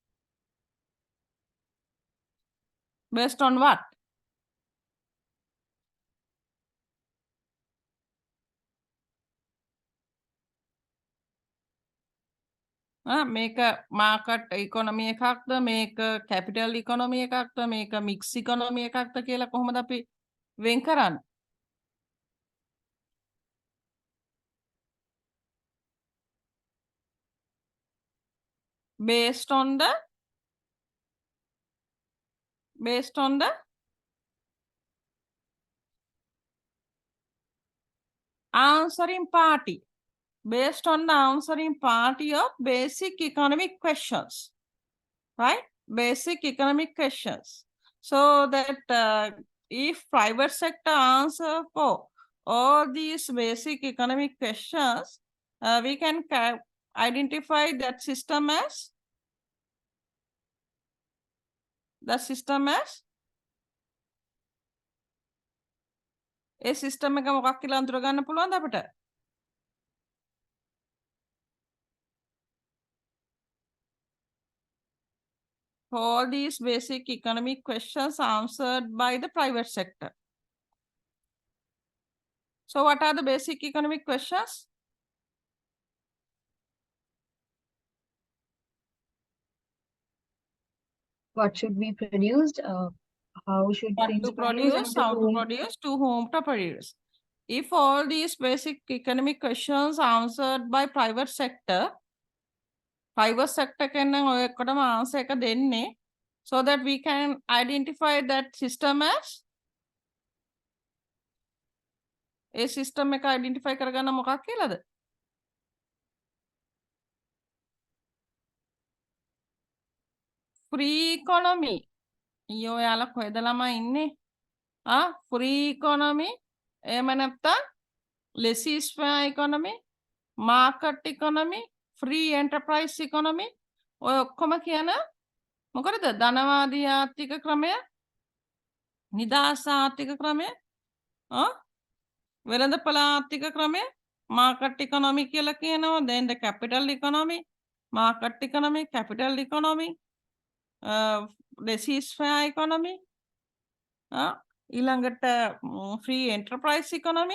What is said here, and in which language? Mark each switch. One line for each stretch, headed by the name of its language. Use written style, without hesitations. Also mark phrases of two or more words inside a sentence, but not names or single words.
English: Based on what? Make a market economy
Sinhala: එකක්ද, මේක
English: capital economy
Sinhala: එකක්ද, මේක
English: mixed economy
Sinhala: එකක්ද කියලා කොහොමද අපි වෙන් කරන්නේ?
English: Based on the answering party, based on the answering party of basic economic questions, right? Basic economic questions. So that if private sector answer for all these basic economic questions, we can identify that system as
Sinhala: ඒ සිස්ටම් එක මොකක් කියලා අඳුර ගන්න පුළුවන්ද අපිට?
English: All these basic economic questions answered by the private sector. So what are the basic economic questions? What should be produced? How should What things to produce? produce, how to produce, to whom to produce. If all these basic economic questions answered by private sector
Sinhala: කෙනෙක් ඔය ඔක්කොටම answer එක දෙන්නේ,
English: so that we can identify that system as
Sinhala: ඒ system එක identify කරගන්න මොකක් කියලාද?
English: Free economy.
Sinhala: ඊයෝ ඔයාලා කොහෙද ළමයි ඉන්නේ?
English: Free economy,
Sinhala: එහෙම නැත්නම්
English: laissez-faire economy, market economy, free enterprise economy,
Sinhala: ඔය ඔක්කොම කියන මොකද? ධනවාදී ආර්ථික ක්‍රමය, නිදහස් ආර්ථික ක්‍රමය, වෙළඳපොළ ආර්ථික ක්‍රමය,
English: market economy
Sinhala: කියලා කියනවා.
English: Then the capital economy, market economy, capital economy, laissez-faire economy, ඊළඟට free enterprise economy.